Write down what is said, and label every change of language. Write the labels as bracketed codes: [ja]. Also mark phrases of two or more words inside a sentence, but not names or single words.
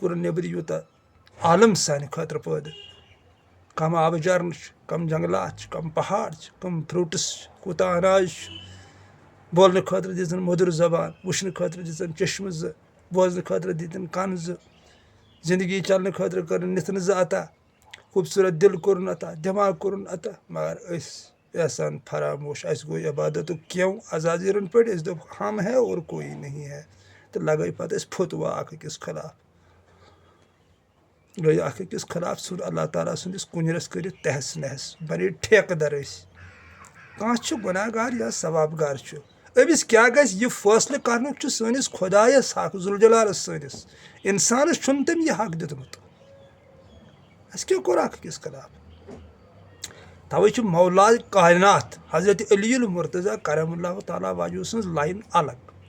[ks] کوٚرُن نیٚبرٕ یوٗتاہ عالم سانہِ خٲطرٕ پٲدٕ کم آبہٕ جرنہٕ چھِ کم جنگلات چھِ کم پہاڑ چھِ کم فروٗٹٕس چھِ کوٗتاہ اناج چھُ بولنہٕ خٲطرٕ دِژٕن مٔدٕر زبان وٕچھنہٕ خٲطرٕ دِژٕن چشمہٕ 2 بوزنہٕ خٲطرٕ دِتِن کن 2 زندگی چلنہٕ خٲطرٕ کٔرٕن نِتھنہٕ 2 عطا خوٗبصوٗرت دِل کوٚرُن عطا دٮ۪ماغ کوٚرُن عطا مگر أسۍ احسان فراموش اَسہِ گوٚو عبادتُک کیٚنٛہہ عزازیٖرن پٲٹھۍ أسۍ دوٚپ [ur] ہم ہے اور کوئی نہیں ہے [ks] تہٕ لگٲے پتہٕ أسۍ فتوا اکھ أکِس خٕلاف گٔے اکھ أکِس خٕلاف ژھُن اللہ تعالیٰ سٕنٛدِس کُنرس کٔرِتھ تہس نہس بنے ٹھیکہٕ در أسۍ کانٛہہ چھُ گۄناہ گار یا ثواب گار چھُ أمِس کیٛاہ گژھِ یہِ فٲصلہٕ کرنُک چھُ سٲنِس خۄدایس حق ذوالجلالس سٲنِس انسانس چھُنہٕ تٔمۍ یہِ حق دیُتمُت اَسہِ کیٛاہ کوٚر اکھ أکِس خٕلاف توے چھُ مولا کاینات حضرت علی المرتضیٰ کرم اللہ تعالیٰ واجوٗ سٕنٛز لاین الگ